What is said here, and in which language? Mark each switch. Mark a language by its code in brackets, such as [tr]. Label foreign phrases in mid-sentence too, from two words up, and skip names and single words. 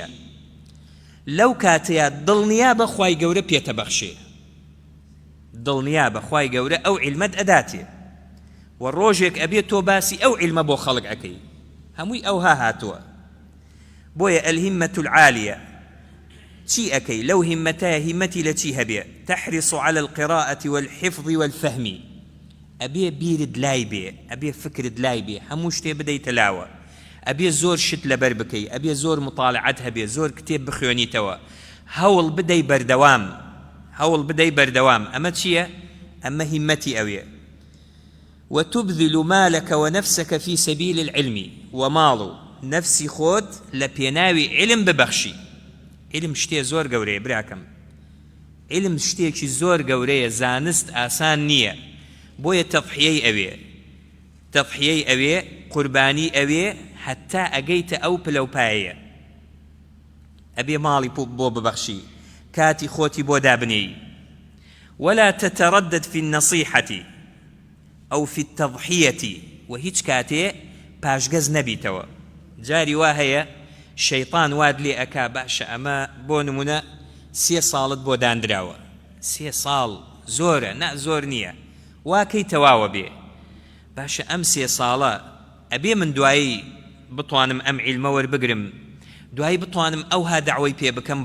[ckb] لەو کاتەیە دڵنیا بە خوای گەورە پێتە بەخشێ، دڵنیا بە خوای گەورە ئەو عیلمەت ئەداتێ، و ڕۆژێک ئەبێت تۆ باسی ئەو عیلمە بۆ خەڵک ئەکەی، هەمووی ئەوها هاتووە. بۆیە [ar] الهمة العالية [ckb] چی ئەکەی؟ لەو هیمەتایە هیمەتی لە چی هەبێ؟ [ar] تحرص على القراءة والحفظ والفهم. [ckb] ئەبێ بیرت لای بێ، ئەبێ فکرت لای بێ، هەموو شتێ بدەیتە لاوە، ئەبێ زۆر شت لەبەر بکەی، ئەبێ زۆر مطالعەت هەبێ، زۆر کتێب بخوێنیتەوە، هەوڵ بدەی بەردەوام، هەوڵ بدەی بەردەوام. ئەمە چییە؟ ئەمە هیمەتی ئەوێ. [ar] وتبذل مالك ونفسك في سبيل العلم [ckb] وماڵ نفسی خۆت لە پێناوی علم ببەخشی. علم شتێ زۆر گەورەیە براکەم، علم شتێکی زۆر گەورەیە، زانست ئاسان نییە. بۆیە تەضحیەی ئەوێ، تەضحیەی ئەوێ، قوربانی ئەوێ، حتا ئەگەیتە ئەو پلەپایە، ئەبێ ماڵی بۆ ببەخشی، کاتی خۆتی بۆ دابنێی. [ar] ولا تتردد في النصيحة أو في التضحية، [ckb] وهيج كاتي پاشگەز نەبیتەوە. جاری وا هەیە شەیطان واد لێ ئەکا باشە ئەمە بۆ نمونە 3 ساڵت بۆ دانراوە، 3 ساڵ زۆرە، نا زۆر نییە، واکەی تەواوە بێ، باشە ئەم 3 ساڵە ئەبێ من دوایی بتوانم ئەم عیلمە وەربگرم، دوایی بتوانم ئەوها دەعوەی پێ بکەم.